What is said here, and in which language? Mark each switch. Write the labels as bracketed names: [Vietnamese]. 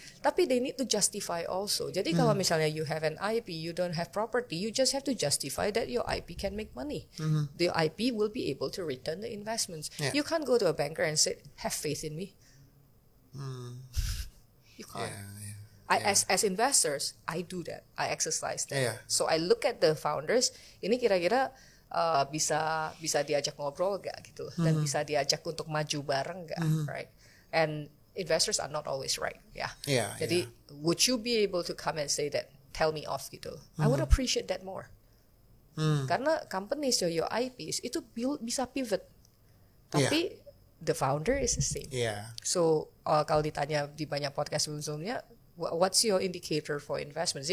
[English] Tapi they need to justify also. [Indonesian] Jadi kalau misalnya [English] you have an IP, you don't have property, you just have to justify that your IP can make money. The IP will be able to return the investments. You can't go to a banker and say, have faith in me. You can't. As investors, I do that. I exercise that. So I look at the founders. [Indonesian] Ini kira-kira bisa diajak ngobrol nggak gitu, dan bisa diajak untuk maju bareng nggak, [English] right? And investors are not always right, Jadi would you be able to come and say that, tell me off gitu? I would appreciate that more. Karena companies your IPs [Indonesian] itu bisa pivot, tapi [English] the founder is the same. So [Indonesian] kalau ditanya di banyak podcast sebelumnya, [English] what's your indicator for investments?